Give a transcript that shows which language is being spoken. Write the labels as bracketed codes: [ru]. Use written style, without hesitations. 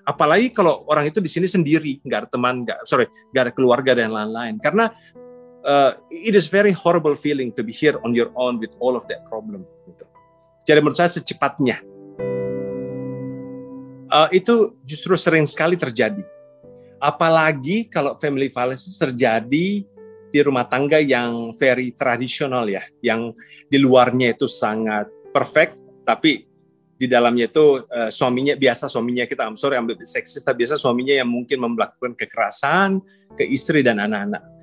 [id] Apalagi kalau orang itu di sini sendiri, nggak ada teman, nggak ada keluarga dan lain-lain. Karena [en] it is very horrible feeling to be here on your own with all of that problem. [id] Gitu. Jadi menurut saya secepatnya itu justru sering sekali terjadi. Apalagi kalau family violence itu terjadi di rumah tangga yang very tradisional ya, yang di luarnya itu sangat perfect, tapi di dalamnya itu suaminya kita, [en] I'm sorry [id] ambil seksis, tapi biasa suaminya yang mungkin melakukan kekerasan ke istri dan anak-anak.